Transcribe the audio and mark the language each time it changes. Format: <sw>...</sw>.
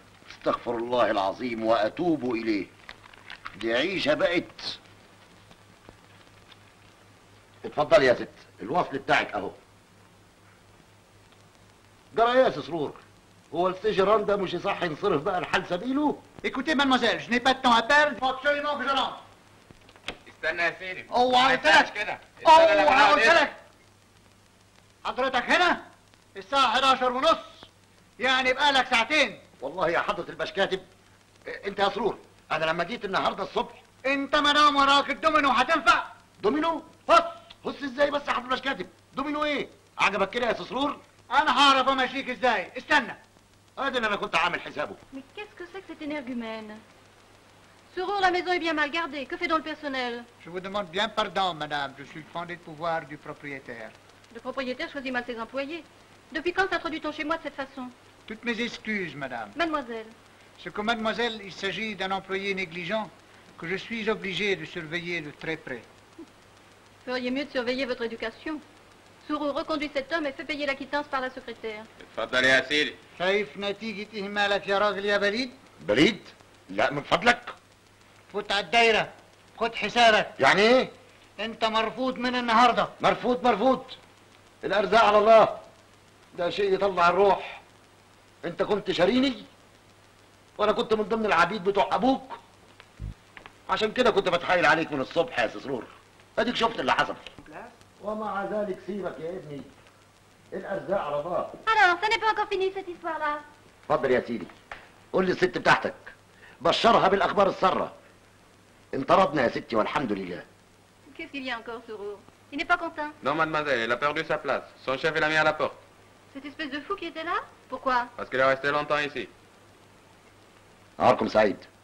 <ar>استغفر الله العظيم واتوب اليه. دي عيشه بقت. اتفضلي يا ست، الوصل بتاعك اهو. جرى ايه يا سرور؟ هو السجران ده مش صح ينصرف بقى لحال سبيله؟</ar> <fr>Écoutez, mademoiselle, je n'ai pas de temps à perdre. Il faut absolument que je rentre.</fr> <ar>استنى يا سيدي. اوعى قلت لك كده. اوعى قلت لك. حضرتك هنا الساعة 11 ونص، يعني بقالك ساعتين. والله يا حضرة البشكاتب انت يا سرور، انا لما جيت النهارده الصبح. انت ما دام وراك الدومينو هتنفع. دومينو؟ هص ازاي بس يا حضرة البشكاتب؟ دومينو ايه؟ عجبك كده يا سرور؟ انا هعرف امشيك ازاي، استنى. ادي اللي انا كنت عامل حسابه.</ar> <fr>Mais qu'est-ce que c'est que cet énergumène? Sorour, la maison est bien mal gardée. Que fait donc le personnel? Je vous demande bien pardon, madame. Je suis le fondé de pouvoir du propriétaire. Le propriétaire choisit mal ses employés. Depuis quand s'introduit-on chez moi de cette façon? Toutes mes excuses, madame. Mademoiselle. Ce que mademoiselle, il s'agit d'un employé négligent que je suis obligé de surveiller de très près. Vous feriez mieux de surveiller votre éducation. Sorour reconduit cet homme et fait payer la quittance par la secrétaire.</fr> <ar>اتفضل يا سيدي. شايف نتيجة إهمالك يا راجل يا بريد؟ بريد؟ لا من فضلك. فوت على الدايرة، خد حسابك. يعني ايه؟ انت مرفوض من النهارده. مرفوض. الارزاق على الله. ده شيء يطلع الروح. انت كنت شاريني وانا كنت من ضمن العبيد بتوع ابوك. عشان كده كنت بتحايل عليك من الصبح يا سرور. اديك شفت اللي حصل. ومع ذلك سيبك يا ابني، الارزاق على الله.</ar> <fr>Alors, ça n'est pas encore fini cette histoire-là.</fr> <ar>اتفضل يا سيدي، قول لي الست بتاعتك بشرها بالاخبار الساره. انطردنا يا ستي والحمد لله.</ar> <fr>Qu'est-ce qu'il y a encore, Sorour? Il n'est pas content? Non, mademoiselle, il a perdu sa place. Son chef, il l'a mis à la porte. Cette espèce de fou qui était là? Pourquoi? Parce qu'il est resté longtemps ici.</fr> <ar>نهاركم سعيد.</ar>